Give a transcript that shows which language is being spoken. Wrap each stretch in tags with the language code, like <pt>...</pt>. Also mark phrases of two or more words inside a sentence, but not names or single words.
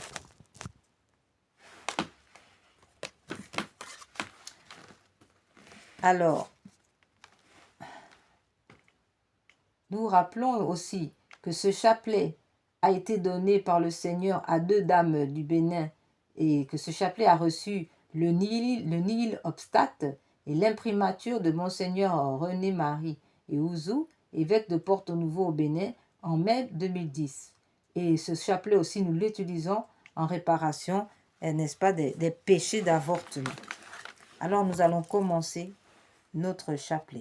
<fr>Alors, nous rappelons aussi que ce chapelet a été donné par le Seigneur à 2 dames du Bénin et que ce chapelet a reçu le</fr> <la>nihil obstate</la> <fr>et l'imprimature de Monseigneur René-Marie et Ouzou, évêque de Porto-Nouveau au Bénin, en mai 2010. Et ce chapelet aussi, nous l'utilisons en réparation, n'est-ce pas, des péchés d'avortement. Alors nous allons commencer notre chapelet.</fr>